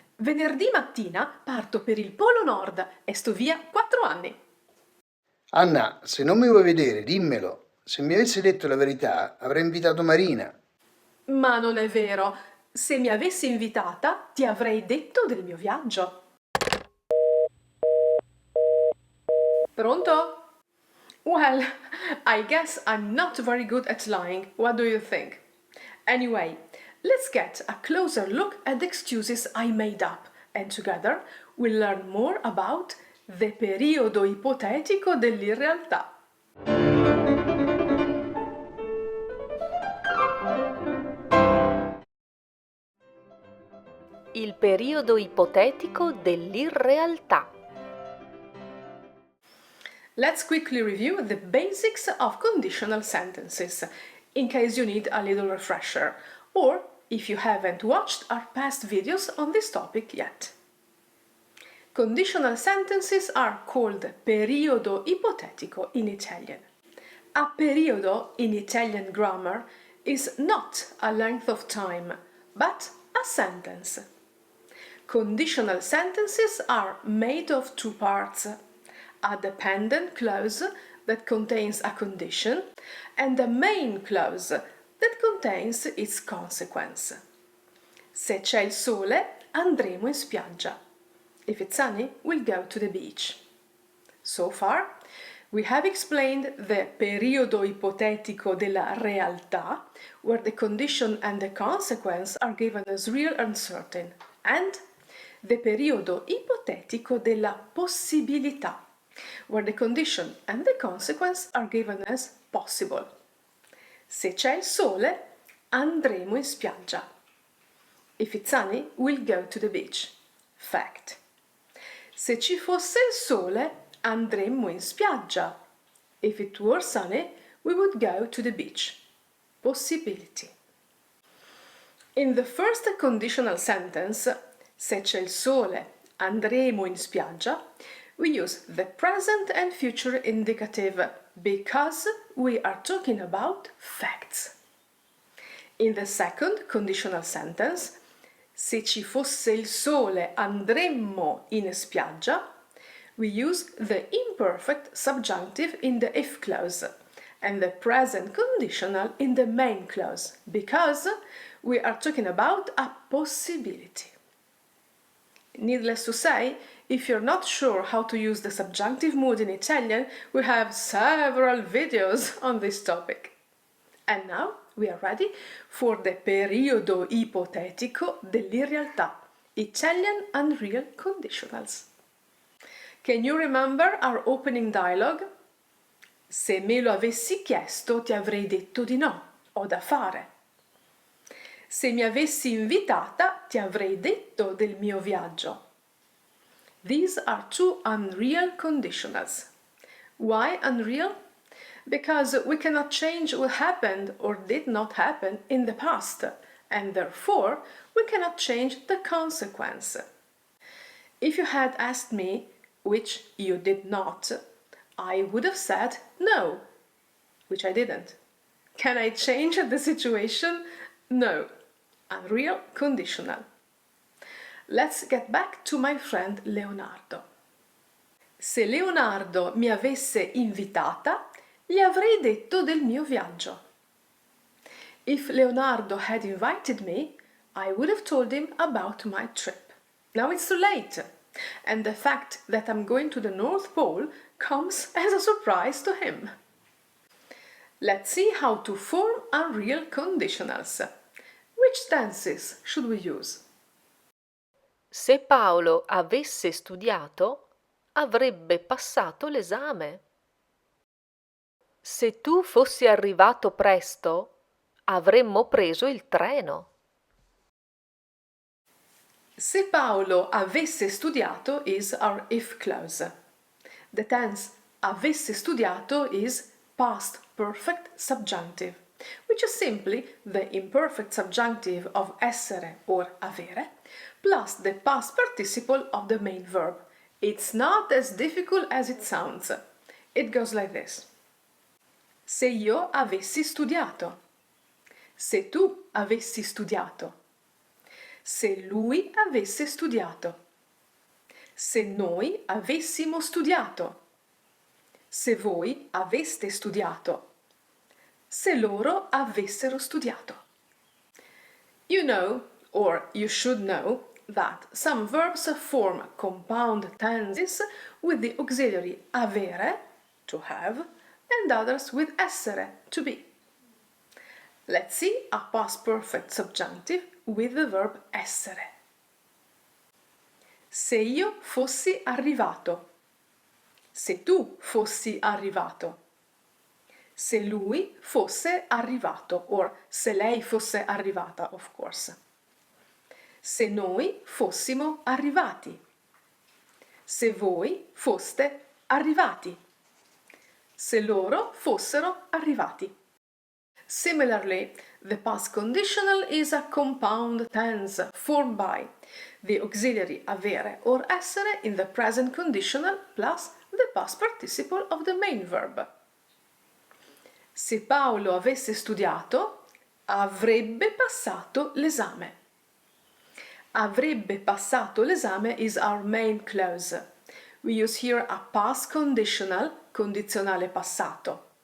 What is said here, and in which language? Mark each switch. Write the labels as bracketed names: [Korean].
[Italian] Venerdì mattina parto per il Polo Nord e sto via 4 anni. Anna, se non mi vuoi vedere, dimmelo. Se mi avessi detto la verità, avrei invitato Marina. Ma non è vero. Se mi avessi invitata, ti avrei detto del mio viaggio. Pronto? [English] Well, I guess I'm not very good at lying. What do you think? Anyway, let's get a closer look at the excuses I made up, and together we'll learn more about the periodo ipotetico dell'irrealtà. [Italian] Il periodo ipotetico dell'irrealtà. [English] Let's quickly review the basics of conditional sentences, in case you need a little refresher, or if you haven't watched our past videos on this topic yet. Conditional sentences are called periodo ipotetico in Italian. A periodo in Italian grammar is not a length of time, but a sentence. Conditional sentences are made of two parts: a dependent clause that contains a condition and a main clause that contains its consequence. [Italian] Se c'è il sole, andremo in spiaggia. [English] If it's sunny, we'll go to the beach. So far, we have explained the periodo ipotetico della realtà, where the condition and the consequence are given as real and certain, and the periodo ipotetico della possibilità, where the condition and the consequence are given as possible. [Italian] Se c'è il sole, andremo in spiaggia. [English] If it's sunny, we'll go to the beach. Fact. [Italian] Se ci fosse il sole, andremmo in spiaggia. [English] If it were sunny, we would go to the beach. Possibility. In the first conditional sentence, [Italian] se c'è il sole, andremo in spiaggia, [English] we use the present and future indicative because we are talking about facts. In the second conditional sentence, [Italian] se ci fosse il sole andremmo in spiaggia, [English] we use the imperfect subjunctive in the if clause and the present conditional in the main clause because we are talking about a possibility. Needless to say, if you're not sure how to use the subjunctive mood in Italian, we have several videos on this topic. And now we are ready for the periodo ipotetico dell'irrealtà, Italian Unreal Conditionals. Can you remember our opening dialogue? [Italian] Se me lo avessi chiesto ti avrei detto di no, ho da fare. Se mi avessi invitata ti avrei detto del mio viaggio. [English] These are two unreal conditionals. Why unreal? Because we cannot change what happened or did not happen in the past, and therefore we cannot change the consequence. If you had asked me, which you did not, I would have said no, which I didn't. Can I change the situation? No. Unreal conditional. Let's get back to my friend Leonardo. [Italian] Se Leonardo mi avesse invitata, gli avrei detto del mio viaggio. [English] If Leonardo had invited me, I would have told him about my trip. Now it's too late. and the fact that I'm going to the North Pole comes as a surprise to him. Let's see how to form unreal conditionals. Which tenses should we use? [Italian] Se Paolo avesse studiato, avrebbe passato l'esame. Se tu fossi arrivato presto, avremmo preso il treno. Se Paolo avesse studiato [English] is our if clause. The tense avesse studiato is past perfect subjunctive, which is simply the imperfect subjunctive of essere or avere, plus the past participle of the main verb. It's not as difficult as it sounds. It goes like this. [Italian] Se io avessi studiato. Se tu avessi studiato. Se lui avesse studiato. Se noi avessimo studiato. Se voi aveste studiato. Se loro avessero studiato. [English] You know, or you should know, that some verbs form compound tenses with the auxiliary avere, to have, and others with essere, to be. Let's see a past perfect subjunctive with the verb essere. [Italian] Se io fossi arrivato. Se tu fossi arrivato. Se lui fosse arrivato, [English] or [Italian] se lei fosse arrivata, [English] of course. [Italian] Se noi fossimo arrivati. Se voi foste arrivati. Se loro fossero arrivati. [English] Similarly, the past conditional is a compound tense formed by the auxiliary avere or essere in the present conditional plus the past participle of the main verb. [Italian] Se Paolo avesse studiato, avrebbe passato l'esame. Avrebbe passato l'esame [English] is our main clause. We use here a past conditional, condizionale passato.